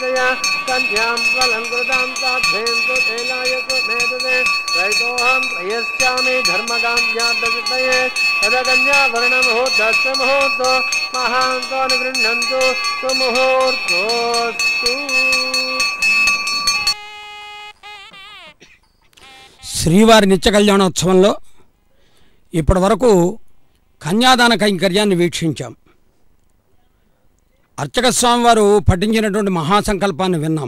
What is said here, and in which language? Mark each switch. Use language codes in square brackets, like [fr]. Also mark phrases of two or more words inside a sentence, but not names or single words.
[sa] कन्यां स्वलङ्कृतां साध्वीं सुतेलाय सुमेधसे त्रैतोऽहं त्रयश्चामि धर्मकाम्यार्थसिद्धये तदकन्याभरणमुहूर्तस्य मुहूर्तो महान्तो निगृह्णन्तु सुमुहूर्तोऽस्तु. [te] శ్రీవారి నిత్య కళ్యాణోత్సవంలో ఇప్పటి వరకు కన్యాదాన కైంకర్యాన్ని వీక్షించాం. అర్చక స్వామివారు పఠించినటువంటి మహాసంకల్పాన్ని విన్నాం.